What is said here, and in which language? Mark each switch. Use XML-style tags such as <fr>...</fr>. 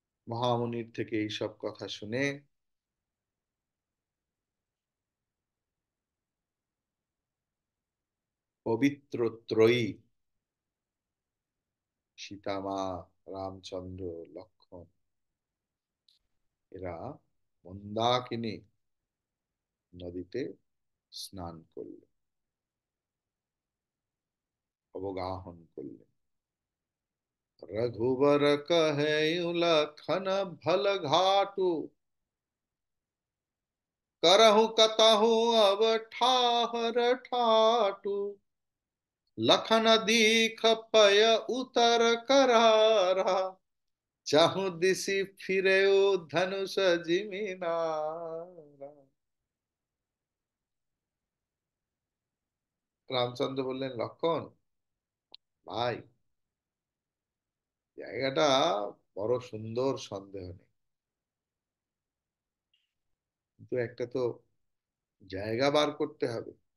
<bn>মহামুনির থেকে এইসব কথা শুনে পবিত্র ত্রয়ী সীতামা, রামচন্দ্র, লক্ষ্মণ, এরা মন্দাকিনী নদীতে স্নান করলেন, অবগাহন করলেন।</bn> <awa>रघुबर कहे लखन भल घाटू, करहु कतहु अब ठाहर ठाटू, लखन दीख पय उतर करारा, चाहू दिशि फिरे धनुष जिमिनारा।</awa> <bn>রামচন্দ্র বললেন, লক্ষণ ভাই, জায়গাটা বড় সুন্দর, সন্দেহ নেই, কিন্তু একটা তো জায়গা বার করতে হবে।</bn>